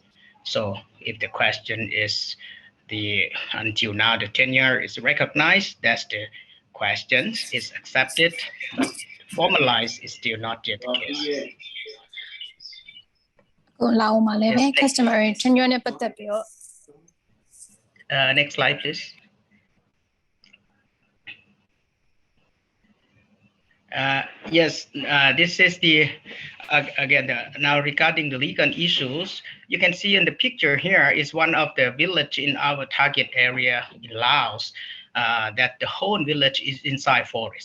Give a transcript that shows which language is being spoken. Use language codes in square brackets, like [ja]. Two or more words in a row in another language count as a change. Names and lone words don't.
[en] So if the question is until now the tenure is recognized, that's the question, is accepted, but formalized is still not yet the case. Customary tenure [my] နဲ့ပတ်သက်ပြီးတော့ [en] next slide, please. Yes, this is again now regarding the legal issues. You can see in the picture here is one of the village in our target area in Laos, that the whole village is inside forest.